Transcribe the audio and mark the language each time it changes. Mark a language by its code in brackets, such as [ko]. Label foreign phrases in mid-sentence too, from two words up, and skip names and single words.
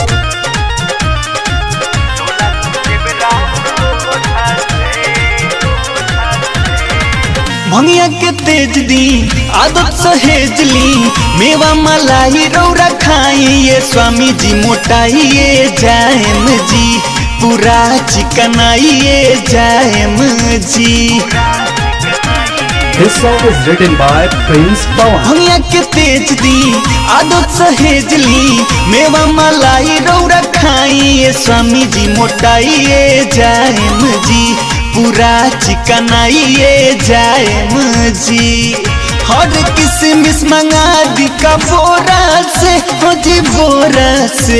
[bho] भंगिया के तेज दी आदत सहेज ली, मेवा मलाई रौरा खाई। ये स्वामी जी मोटाइए जाएम जी, पूरा चिकनाइए जाएम जी। [en] This song is written by Prince Pawan. [bho] भंगिया के तेज दी आदत सहेज ली, मेवा मलाई रौरा खाई। ये स्वामी जी मोटाइए जाएम जी, पूरा चिकनाइए जाएम जी। हर किसमिस मंगा दी का बोरा से, जी बोरा से।